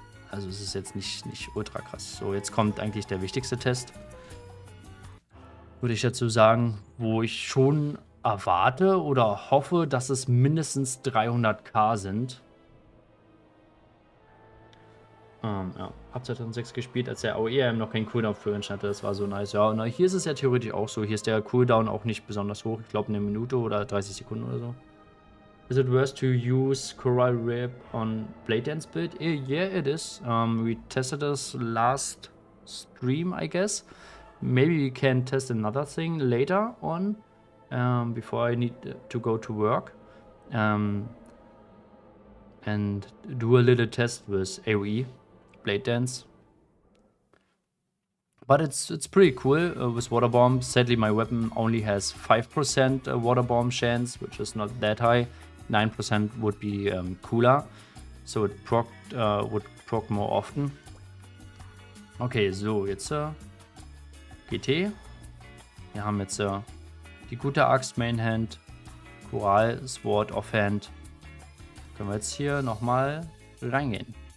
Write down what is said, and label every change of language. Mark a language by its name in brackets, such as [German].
[German] Also es ist jetzt nicht ultra krass. So, jetzt kommt eigentlich der wichtigste Test, würde ich dazu sagen, wo ich schon erwarte oder hoffe, dass es mindestens 300k sind. Ja, hab 2006 gespielt, als der AOE noch keinen Cooldown für uns hatte. Das war so nice. Ja, und hier ist es ja theoretisch auch so. Hier ist der Cooldown auch nicht besonders hoch. Ich glaube, eine Minute oder 30 Sekunden oder so. [English] Is it worth to use Coral Rip on Blade Dance build? Yeah, it is. We tested this last stream, I guess. Maybe we can test another thing later on, before I need to go to work. And do a little test with AOE. Blade Dance, but it's pretty cool with Water Bomb. Sadly, my weapon only has 5% Water Bomb chance, which is not that high. 9% would be cooler, so it would proc more often. [German] Okay, so jetzt GT. Wir haben jetzt die gute Axt Mainhand, Coral Sword Offhand. Können wir jetzt hier nochmal reingehen.